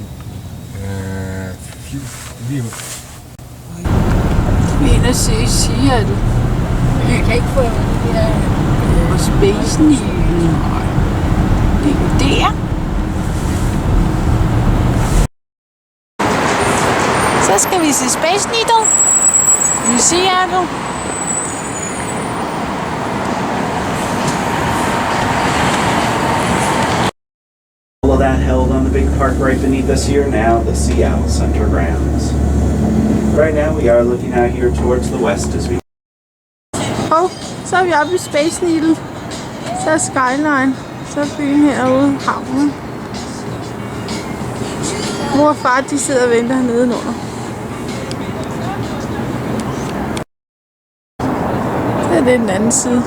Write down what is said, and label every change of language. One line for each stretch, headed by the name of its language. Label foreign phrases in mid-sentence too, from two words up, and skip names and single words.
Danish: Vi er inde og se Seattle. Jeg kan ikke få det der. Og Space Needle. Det er der. Så skal vi se Space Needle. Vi ser du.
English: All of that held on the big park right beneath us here, now the Seattle Center grounds. Right now we are looking out here towards the west as we...
Danish: Så er vi oppe i Space Needle. Så er Skyline. Så er byen herude, havnen. Mor og far, de sidder og venter hernede under. Det er den anden side.